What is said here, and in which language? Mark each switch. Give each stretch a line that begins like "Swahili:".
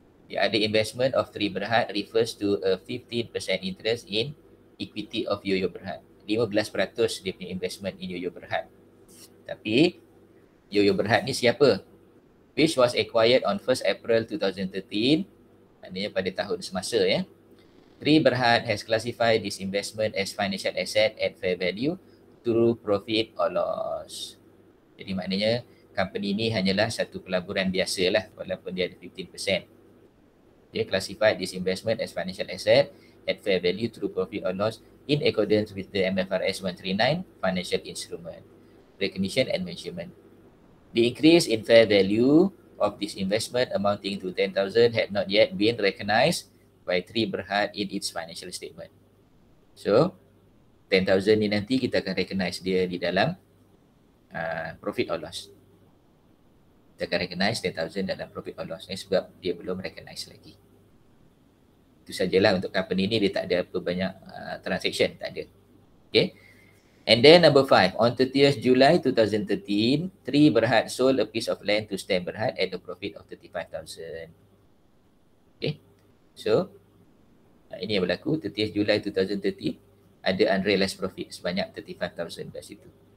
English: The other investment of 3 Berhad refers to a 15% interest in equity of Yoyo Berhad.
Malay: 15% dia punya investment in Yoyo Berhad. Tapi Yoyo Berhad ni siapa?
English: Which was acquired on 1st April 2013.
Malay: Maknanya pada tahun semasa ya.
English: 3 Berhad has classified this investment as financial asset at fair value through profit or loss.
Malay: Jadi maknanya company ni hanyalah satu pelaburan biasa lah walaupun dia ada 15%.
English: Dia classified this investment as financial asset at fair value through profit or loss in accordance with the MFRS 139 financial instrument recognition and measurement. The increase in fair value of this investment amounting to 10,000 had not yet been recognized by 3 Berhad in its financial statement.
Malay: So 10,000 ni nanti kita akan recognize dia di dalam profit or loss. Kita akan recognize 10,000 dalam profit or loss ni sebab dia belum recognize lagi. Itu sajalah untuk company ni, dia tak ada apa banyak transaction, tak ada.
English: Okay. And then number 5, on 30th July 2013, 3 Berhad sold a piece of land to Stan Berhad at a profit of 35,000. Okay.
Malay: So ini yang berlaku 30 Julai 2030 ada unrealized profit sebanyak 35,000 kat situ.